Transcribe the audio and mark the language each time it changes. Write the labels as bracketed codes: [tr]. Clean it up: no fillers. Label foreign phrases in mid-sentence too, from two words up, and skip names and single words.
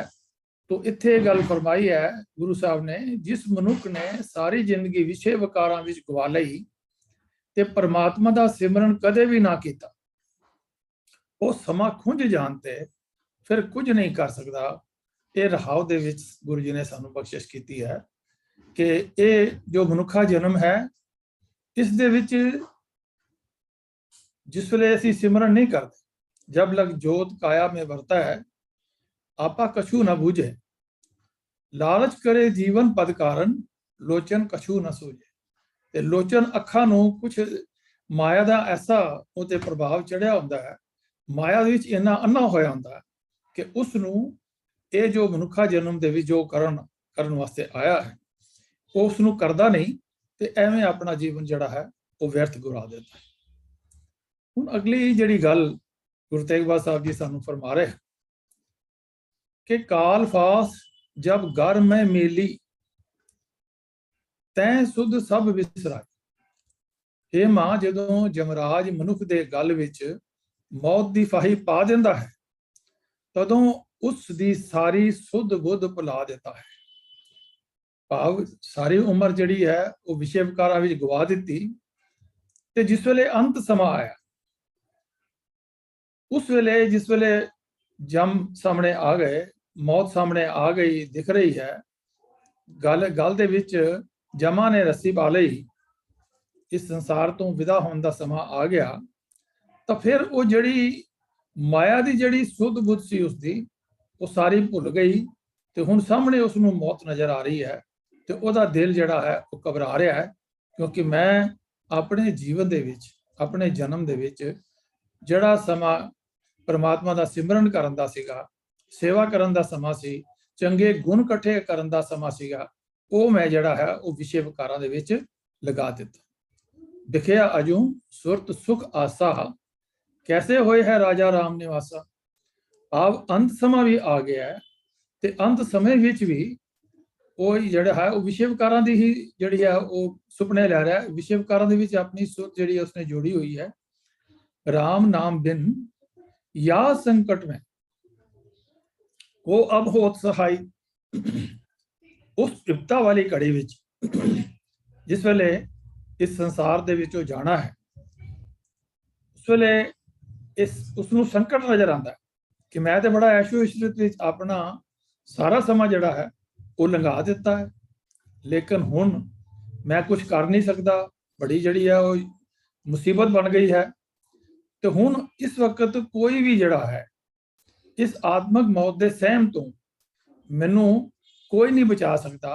[pa] तो ਇੱਥੇ ਇਹ ਗੱਲ ਫਰਮਾਈ ਹੈ ਗੁਰੂ ਸਾਹਿਬ ਨੇ, ਜਿਸ ਮਨੁੱਖ ਨੇ ਸਾਰੀ ਜ਼ਿੰਦਗੀ ਵਿਸ਼ੇ ਵਿਕਾਰਾਂ ਵਿੱਚ ਗਵਾ ਲਈ ਤੇ ਪਰਮਾਤਮਾ ਦਾ ਸਿਮਰਨ ਕਦੇ ਵੀ ਨਾ ਕੀਤਾ, ਉਹ ਸਮਾਂ ਖੁੰਝ ਜਾਣ ਤੇ ਫਿਰ ਕੁਝ ਨਹੀਂ ਕਰ ਸਕਦਾ। ਇਹ ਰਹਾਉ ਦੇ ਵਿੱਚ ਗੁਰੂ ਜੀ ਨੇ ਸਾਨੂੰ ਬਖਸ਼ਿਸ਼ ਕੀਤੀ ਹੈ ਕਿ ਇਹ ਜੋ ਮਨੁੱਖਾ ਜਨਮ ਹੈ, ਇਸ ਦੇ ਵਿੱਚ ਜਿਸ ਵੇਲੇ ਅਸੀਂ ਸਿਮਰਨ ਨਹੀਂ ਕਰਦੇ, [bra] जब लग जोत काया में वरता है, आपा कछु न बूझे, लालच करे जीवन पद कारण, लोचन कछु न सूझे। [pa] ਤੇ ਲੋਚਨ ਅੱਖਾਂ ਨੂੰ ਕੁਝ ਮਾਇਆ ਦਾ ਐਸਾ ਉੱਤੇ ਪ੍ਰਭਾਵ ਚੜ੍ਹਿਆ ਹੁੰਦਾ ਹੈ, ਮਾਇਆ ਦੇ ਵਿੱਚ ਇੰਨਾ ਅੰਨ੍ਹਾ ਹੋਇਆ ਹੁੰਦਾ ਹੈ ਕਿ ਉਸ ਨੂੰ ਇਹ ਜੋ ਮਨੁੱਖਾ ਜਨਮ ਦੇ ਵਿੱਚ ਜੋ ਕਰਨ ਵਾਸਤੇ ਆਇਆ ਹੈ, ਉਹ ਉਸ ਨੂੰ ਕਰਦਾ ਨਹੀਂ ਤੇ ਐਵੇਂ ਆਪਣਾ ਜੀਵਨ ਜਿਹੜਾ ਹੈ ਉਹ ਵਿਅਰਥ ਗਵਾ ਦੇਂਦਾ ਹੈ। ਹੁਣ ਅਗਲੀ ਜਿਹੜੀ ਗੱਲ ਗੁਰੂ ਤੇਗ ਬਹਾਦਰ ਸਾਹਿਬ ਜੀ ਸਾਨੂੰ ਫ਼ਰਮਾ ਰਹੇ ਕਿ [bra] काल फास जब घर में मेली, तैं सुध सब विसराई। [pa] ਹੇ ਮਾਂ, ਜਦੋਂ ਜਮਰਾਜ ਮਨੁੱਖ ਦੇ ਗਲ ਵਿੱਚ ਮੌਤ ਦੀ ਫਾਹੀ ਪਾ ਦਿੰਦਾ ਹੈ, ਤਦੋਂ ਉਸ ਦੀ ਸਾਰੀ ਸੁੱਧ ਬੁੱਧ ਭੁਲਾ ਦੇਂਦਾ ਹੈ। ਭਾਵ ਸਾਰੀ ਉਮਰ ਜਿਹੜੀ ਹੈ ਉਹ ਵਿਸ਼ੇ ਵਿਕਾਰਾਂ ਵਿੱਚ ਗਵਾ ਦਿੱਤੀ, ਤੇ ਜਿਸ ਵੇਲੇ ਅੰਤ ਸਮਾਂ ਆਇਆ, ਉਸ ਵੇਲੇ ਜਿਸ ਵੇਲੇ ਜਮ ਸਾਹਮਣੇ ਆ ਗਏ, ਮੌਤ ਸਾਹਮਣੇ ਆ ਗਈ, ਦਿਖ ਰਹੀ ਹੈ, ਗਲ ਦੇ ਵਿੱਚ ਜਮਾਂ ਨੇ ਰੱਸੀ ਪਾ ਲਈ, [hi] इस संसार तो विदा होने का समा आ गया, तो फिर वो जड़ी माया की जड़ी सुध बुध सी उसकी वो सारी भुल गई। [pa] ਤੋ ਹੁਣ ਸਾਹਮਣੇ ਉਸਨੂੰ ਮੌਤ ਨਜ਼ਰ ਆ ਰਹੀ ਹੈ, ਤੋ ਉਹ ਦਿਲ ਜਿਹੜਾ ਹੈ ਉਹ ਘਬਰਾ ਰਿਹਾ ਹੈ, ਕਿਉਂਕਿ ਮੈਂ ਆਪਣੇ ਜੀਵਨ ਦੇ ਵਿੱਚ, ਆਪਣੇ ਜਨਮ ਦੇ ਵਿੱਚ ਜਿਹੜਾ ਸਮਾਂ ਪਰਮਾਤਮਾ ਕਾ ਸਿਮਰਨ ਕਰਨ ਦਾ ਸੀਗਾ, ਸੇਵਾ ਕਰਨ ਦਾ ਸਮਾਂ ਸੀ, ਚੰਗੇ ਗੁਣ ਇਕੱਠੇ ਕਰਨ ਦਾ ਸਮਾਂ ਸੀਗਾ, ਉਹ ਮੈਂ ਜਿਹੜਾ ਹੈ ਉਹ ਵਿਸ਼ੇ ਵਿਕਾਰਾਂ ਦੇ ਵਿੱਚ ਲਗਾ ਦਿੱਤਾ। [bra] दिखिया अजू सुरत सुख आसा, कैसे होए है राजा राम निवासा। [pa] ਅਬ ਅੰਤ ਸਮਾਂ ਭੀ ਆ ਗਿਆ ਹੈ, ਤੇ ਅੰਤ ਸਮੇਂ ਵਿੱਚ ਭੀ ਉਹ ਜਿਹੜਾ ਹੈ ਉਹ ਵਿਸ਼ੇ ਵਿਕਾਰਾਂ ਦੀ ਹੀ ਜਿਹੜੀ ਹੈ ਉਹ ਸੁਪਨੇ ਲੈ ਰਿਹਾ ਹੈ। ਵਿਸ਼ੇ ਵਿਕਾਰਾਂ ਦੇ ਵਿੱਚ ਆਪਣੀ ਸੁਰਤ ਜਿਹੜੀ ਉਸਨੇ ਜੋੜੀ ਹੋਈ ਹੈ। [bra] राम नाम बिन या संकट में वो अब होत सहाय। [pa] ਉਸ ਬਿਪਤਾ ਵਾਲੀ ਘੜੀ ਵਿੱਚ ਜਿਸ ਵੇਲੇ ਇਸ ਸੰਸਾਰ ਦੇ ਵਿੱਚੋਂ ਜਾਣਾ ਹੈ, ਉਸ ਵੇਲੇ ਉਸਨੂੰ ਸੰਕਟ ਨਜ਼ਰ ਆਉਂਦਾ ਹੈ ਕਿ ਮੈਂ ਤਾਂ ਬੜਾ ਐਸ਼ੋ ਇਸ਼ਰਤ ਵਿੱਚ ਆਪਣਾ ਸਾਰਾ ਸਮਾਂ ਜਿਹੜਾ ਹੈ ਉਹ ਲੰਘਾ ਦਿੱਤਾ ਹੈ, ਲੇਕਿਨ ਹੁਣ ਮੈਂ ਕੁਝ ਕਰ ਨਹੀਂ ਸਕਦਾ, ਬੜੀ ਜਿਹੜੀ ਹੈ ਉਹ ਮੁਸੀਬਤ ਬਣ ਗਈ ਹੈ। [hi] तो हुण इस वक्त कोई भी जड़ा है इस आत्मक मौत के सहम तो मैनू कोई नहीं बचा सकता।